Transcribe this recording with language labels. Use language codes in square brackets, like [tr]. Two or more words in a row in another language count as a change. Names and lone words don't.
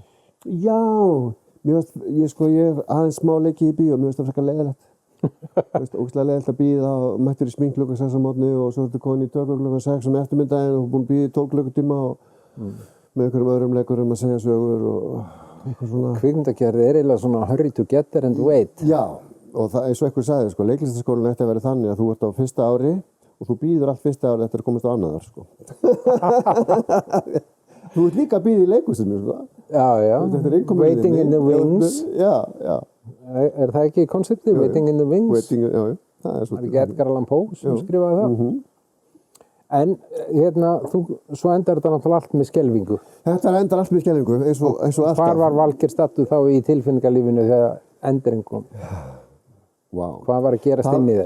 [is] Já, ég hef aðeins smá leikið í bíó, mér finnst það frekar leiðilegt. Ógeðslega leiðilegt að bíða og mættur í smink klukkan 6 á morgni og svo ertu komin í tökur klukkan 6 eftirmiddaginn og búin að bíða í 12 klukkutíma og með einhverjum öðrum leikurum að segja sögur og eitthvað svona. Kvikmyndagerð er eiginlega svona [en] hurry to get there and wait. [is] Já, og það eins og einhver sagði, sko, leiklistarskólinn ætti að vera þannig að þú ert á fyrsta ári og þú bíður allt fyrsta ári eftir að komast á annað ár, sko. Þú ert líka að bíða í leikhúsinu, sko. Já. [en] Waiting in the wings. [is] Já. Er það ekki konseptið? [en] Waiting in the wings? [is] Já. Það er ekki Edgar Allan Poe sem skrifaði það. En svo endar þetta náttúrulega allt með skelfingu. Þetta endar allt með skelfingu, eins og alltaf. Hvar var Valgeir stattur þá í tilfinningalífinu þegar endurinn kom? Wow. Hvað var að gerast inn í þér?